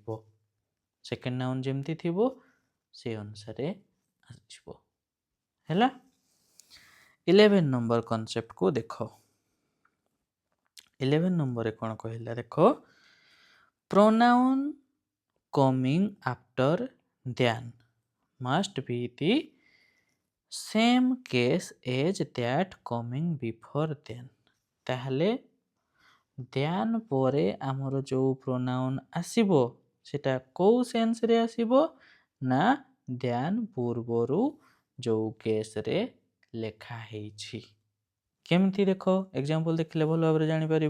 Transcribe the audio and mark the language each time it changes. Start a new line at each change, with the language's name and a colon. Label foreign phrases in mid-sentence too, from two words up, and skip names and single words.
Odia: ସେକେଣ୍ଡ ନାଉନ୍ ଯେମିତି ଥିବ ସେ ଅନୁସାରେ ଆସିବ। ହେଲା। 11 ନମ୍ବର କନସେପ୍ଟକୁ ଦେଖ। 11 ନମ୍ବରରେ କ'ଣ କହିଲା ଦେଖ,
English: pronoun coming after than must be the same case as that coming before then।
Odia: ତାହେଲେ ଦ୍ୟାନ୍ ପରେ ଆମର ଯେଉଁ ପ୍ରୋନାଉନ୍ ଆସିବ ସେଟା କେଉଁ ସେନ୍ସରେ ଆସିବ ନା ଦ୍ୟାନ୍ ପୂର୍ବରୁ ଯେଉଁ କେସ୍ରେ ଲେଖା ହେଇଛି। କେମିତି ଦେଖ, ଏକ୍ଜାମ୍ପଲ୍ ଦେଖିଲେ ଭଲ ଭାବରେ ଜାଣିପାରିବ।